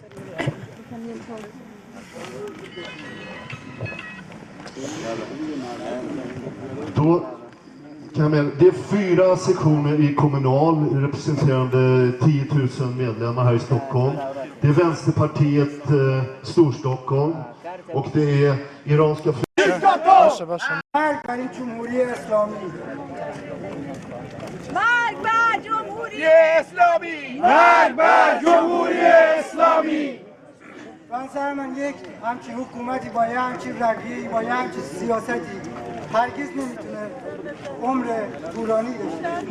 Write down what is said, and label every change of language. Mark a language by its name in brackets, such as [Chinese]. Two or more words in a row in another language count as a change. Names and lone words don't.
[Swedish] Då det är 4 sektioner i Kommunal representerande 10 000 medlemmar här i Stockholm. Det är Vänsterpartiet Storstockholm och det är iranska [Persian] مرگ بر جمهوری اسلامی. مرگ بر جمهوری اسلامی! مرگ بر جمهوری اسلامی! بنظر من یک همچین حکومتی با یه همچین رویه‌ای با یه همچین سیاستی هرگز نمیتونه عمر طولانی داشته.